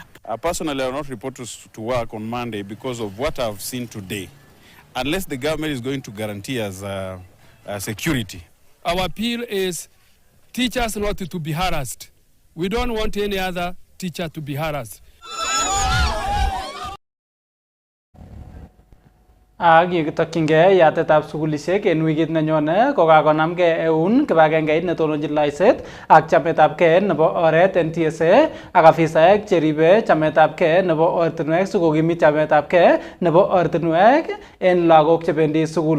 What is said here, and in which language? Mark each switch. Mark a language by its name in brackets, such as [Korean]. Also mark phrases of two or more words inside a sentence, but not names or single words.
[English] Personally, I will not report to work on Monday because of what I've seen today. Unless the government is going to guarantee us security. Our appeal is teachers not to be harassed. We don't want any other teacher to be harassed. [Kalenjin] Ak yekitokyingei yatetab sukulisiek en wikit nenyone kokakonamgei eun kibagengeit netononjin loiset ak chametabgei nebo oret en TSA ak afisaek cheribe chametabgei nebo ortinwek sikokimit chametabgei nebo ortinwek en lagok chebendi sukul.